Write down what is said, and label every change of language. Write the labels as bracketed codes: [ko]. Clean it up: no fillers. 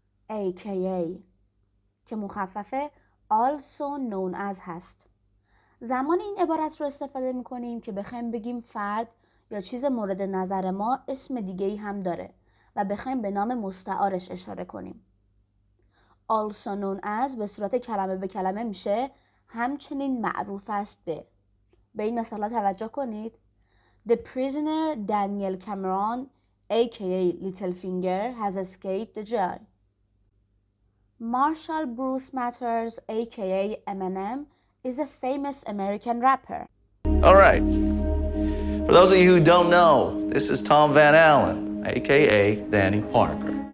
[en] AKA [fa] که مخفف [en] also known as [fa] هست. زمان این عبارت رو استفاده میکنیم که بخوایم بگیم فرد یا چیز مورد نظر ما اسم دیگه‌ای هم داره و بخوایم به نام مستعارش اشاره کنیم. [en] also known as [fa] به صورت کلمه به کلمه میشه همچنین معروف است به این مثالا توجه کنید. [en] The prisoner Daniel Cameron aka Littlefinger has escaped the jail. Marshall Bruce Mathers aka Eminem is a famous American rapper. All right. For those of you who don't know, this is Tom Van Allen, aka Danny Parker.